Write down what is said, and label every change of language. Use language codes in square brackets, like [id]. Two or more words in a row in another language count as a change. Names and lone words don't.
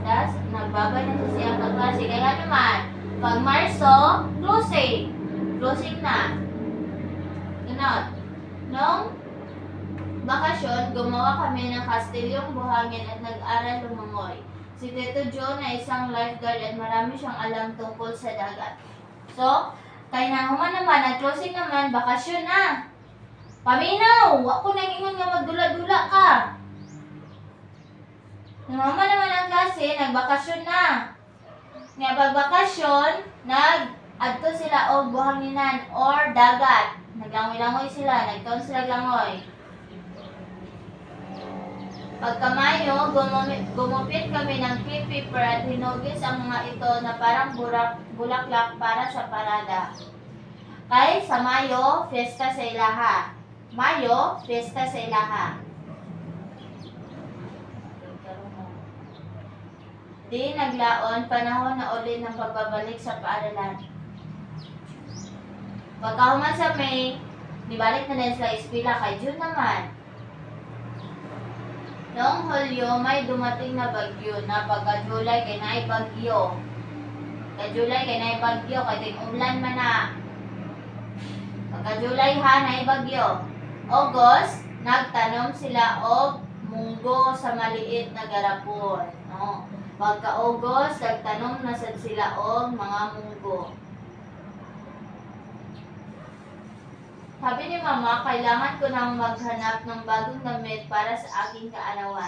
[tl] Tas, nagbabay na siya ang kaklase. Kaya naman, pag Marso, closing. Closing na. Noong bakasyon, gumawa kami ng kastilyong buhangin at nag-aral lumangoy. Si Tito Joe na isang lifeguard at marami siyang alam tungkol sa dagat. So, [ceb] kay nahuman naman, nag-closing naman, bakasyon na. Paminaw! Ako nang ingon nga magdula-dula ka. Nahuman naman ang klase, nagbakasyon na. Nga pagbakasyon, nag-adto sila og buhanginan or dagat. Naglangoy-langoy sila, nagtaon sila langoy. Pagka Mayo, [tl] gumupit kami ng crepe paper at hinugis ang mga ito na parang bulaklak para sa parada. [ceb] Kay sa Mayo, fiesta sa ilaha. Mayo, fiesta sa ilaha. [tl] Di naglaon, panahon na uli ng pagbabalik sa paaralan. [ceb] Pagkahuman sa May, nibalik na din sila eskwela kay June naman. [tl] Noong Hulyo, may dumating na bagyo na [ceb] pagka-July kay naay bagyo. Pagka-July kay naay bagyo, kay ting-ulan man na. Pagka-July ha, naay bagyo. August, nagtanom sila og munggo sa [tl] maliit na garapon. [ceb] No? Pagka-August, nagtanom na sad sila og mga munggo. [tl] Sabi ni Mama, kailangan ko nang maghanap ng bagong damit para sa aking kaarawan.